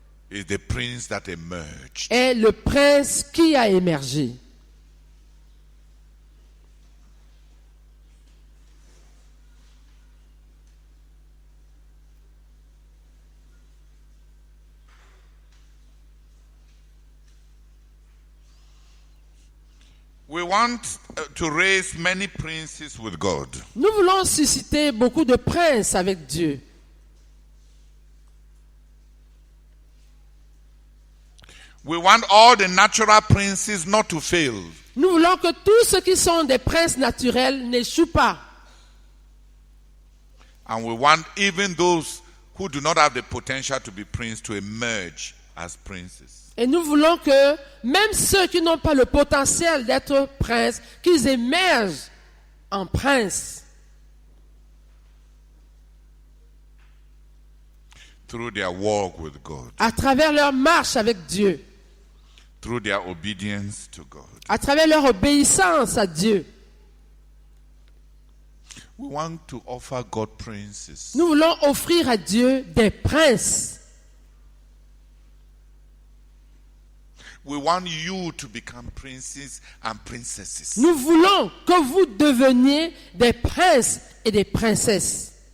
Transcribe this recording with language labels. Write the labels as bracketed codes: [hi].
[en] is the prince that emerged. [fr] est le prince qui a émergé. [en] We want to raise many princes with God. [fr] Nous voulons susciter beaucoup de princes avec Dieu. [en] We want all the natural princes not to fail. [fr] Nous voulons que tous ceux qui sont des princes naturels n'échouent pas. [en] And we want even those who do not have the potential to be prince to emerge as princes. [fr] Et nous voulons que même ceux qui n'ont pas le potentiel d'être princes, qu'ils émergent en princes. [en] Through their walk with God. [fr] À travers leur marche avec Dieu. [en] Through their obedience to God. [fr] À travers leur obéissance à Dieu. [en] We want to offer God princes. [fr] Nous voulons offrir à Dieu des princes. [en] We want you to become princes and princesses. [fr] Nous voulons que vous deveniez des princes et des princesses.